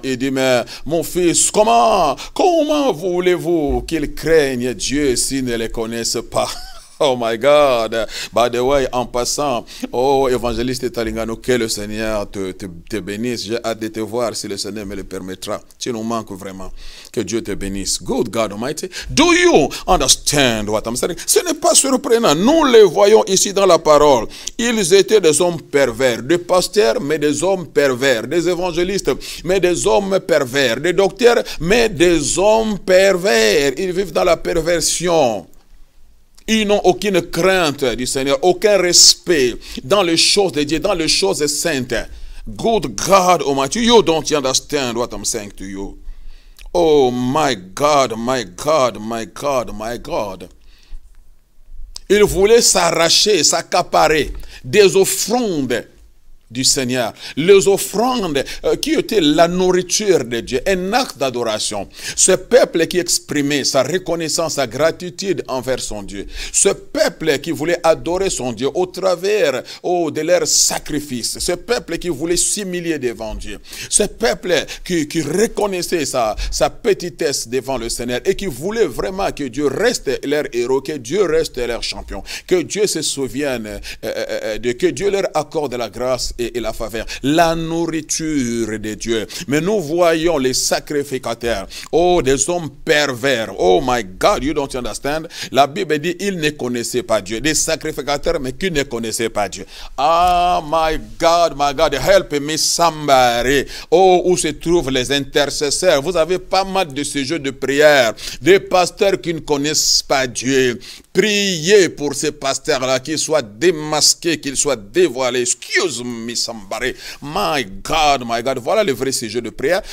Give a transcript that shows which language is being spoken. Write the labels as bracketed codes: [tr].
[fr] Il dit, mais mon fils, comment voulez-vous qu'il craigne Dieu s'il ne le connaisse pas? [en] Oh my God. By the way, [fr] en passant, oh évangéliste Talingano, que le Seigneur te bénisse. J'ai hâte de te voir si le Seigneur me le permettra. Tu nous manques vraiment. Que Dieu te bénisse. [en] Good God Almighty. Do you understand what I'm saying? [fr] Ce n'est pas surprenant. Nous les voyons ici dans la parole. Ils étaient des hommes pervers. Des pasteurs, mais des hommes pervers. Des évangélistes, mais des hommes pervers. Des docteurs, mais des hommes pervers. Ils vivent dans la perversion. Ils n'ont aucune crainte du Seigneur, aucun respect dans les choses de Dieu, dans les choses saintes. [en] Good God Almighty, you don't understand what I'm saying to you. Oh my God, my God, my God, my God. [fr] Ils voulaient s'arracher, s'accaparer des offrandes du Seigneur, les offrandes qui étaient la nourriture de Dieu, un acte d'adoration. Ce peuple qui exprimait sa reconnaissance, sa gratitude envers son Dieu. Ce peuple qui voulait adorer son Dieu au travers de leur sacrifice. Ce peuple qui voulait s'humilier devant Dieu. Ce peuple qui reconnaissait sa petitesse devant le Seigneur et qui voulait vraiment que Dieu reste leur héros, que Dieu reste leur champion, que Dieu se souvienne, que Dieu leur accorde la grâce et la faveur, la nourriture de Dieu. Mais nous voyons les sacrificateurs, oh, des hommes pervers. [en] Oh my God, you don't understand? [fr] La Bible dit, ils ne connaissaient pas Dieu. Des sacrificateurs, mais qui ne connaissaient pas Dieu. [en] Ah, my God, help me somebody. [fr] Oh, où se trouvent les intercesseurs? Vous avez pas mal de ces jeux de prière, des pasteurs qui ne connaissent pas Dieu. Priez pour ces pasteurs-là, qu'ils soient démasqués, qu'ils soient dévoilés. [en] Excuse me, somebody. My God. [fr] Voilà le vrai sujet de prière.